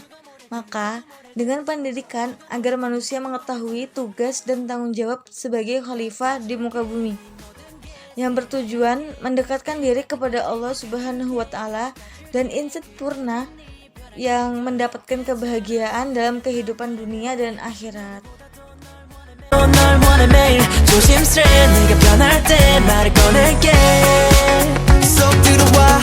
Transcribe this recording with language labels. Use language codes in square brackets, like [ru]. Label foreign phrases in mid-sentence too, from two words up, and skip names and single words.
[id] Maka, dengan pendidikan agar manusia mengetahui tugas dan tanggung jawab sebagai khalifah di muka bumi, yang bertujuan mendekatkan diri kepada Allah [ar] سبحانه وتعالى [id] dan insan purna yang mendapatkan kebahagiaan dalam kehidupan dunia dan akhirat. [ko] 널 원해 매일 조심스레 네가 변할 때 말을 꺼낼게 쏙 들어와